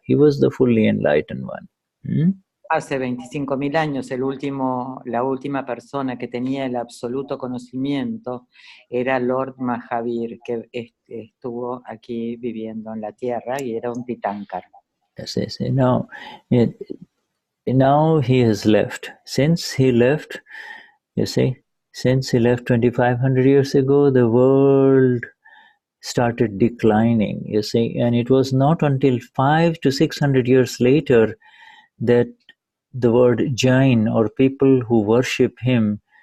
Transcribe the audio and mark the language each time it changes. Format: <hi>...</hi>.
<en>He was the fully enlightened one.</en> <es>Hace 25.000 años, la última persona que tenía el absoluto conocimiento era Lord Mahavir, que estuvo aquí viviendo en la tierra y era un Tirthankar.</es> <en>Yes. Now he has left. Since he left, you see, since he left 2,500 years ago, the world started declining, you see, and it was not until 500 to 600 years later that the word Jain, or people who worship him,</en>